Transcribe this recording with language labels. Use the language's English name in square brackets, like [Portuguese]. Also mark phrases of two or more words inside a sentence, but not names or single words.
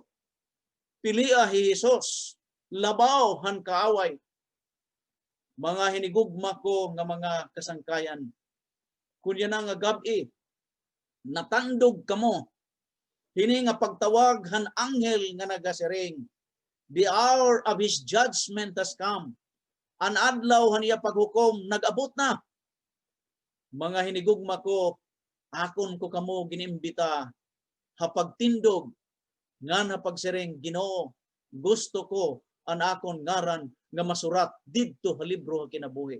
[Waray] Pilia hi Jesus labaw han kaaway. Mga hinigugma ko nga mga kasangkayan. Kunya na nga gabi natandog kamo hini nga pagtawag han anghel nga nagasiring. [English] The hour of his judgment has come. [Waray] An adlaw han iya paghukom nag-abot na. Mga hinigugma ko akon ko kamo ginimbita hapagtindog ngan hapagsiring Ginoo gusto ko an akon ngaran nga masurat didto ha libro ha kinabuhi.